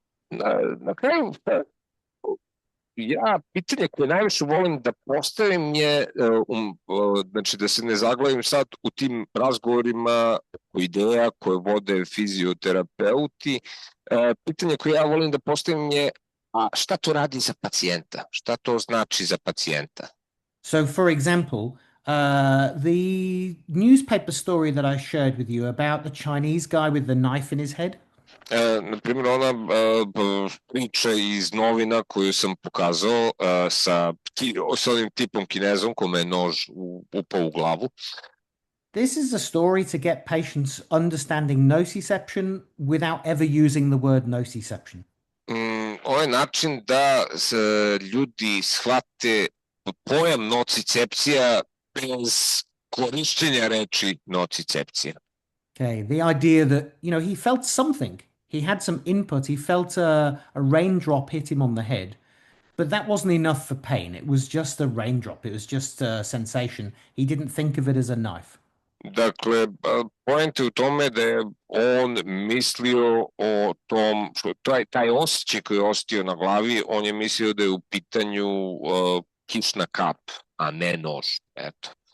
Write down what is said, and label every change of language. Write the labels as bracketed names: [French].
[Serbian] Na kraju, ja pitanje koje najviše volim da postavim je, znači da se ne zaglavim sad u tim razgovorima o ideja koje vode fizioterapeuti, pitanje koje ja volim da postavim je a šta to radi za pacijenta? Šta to znači za pacijenta? [English] So, for example, the newspaper story that I shared with you about the Chinese guy with the knife in his head. [Serbian] Na primjer, ona priča iz novina koju sam pokazao sa onim tipom Kinezom kome je nož upao u glavu. [English] This is a story to get patients understanding nociception without ever using the word nociception. [Serbian] Ovo je način da ljudi shvate pojam nocicepcija bez korišćenja reči nocicepcija. [English] Okay, the idea that, he felt something. He had some input. He felt a raindrop hit him on the head, but that wasn't enough for pain. It was just a raindrop. It was just a sensation. He didn't think of it as a knife. [Serbian] Dakle, point je u tome da je on mislio o tom, taj osjećaj koji je osjetio na glavi, on je mislio da je u pitanju kišna kap, a ne nož. Eto.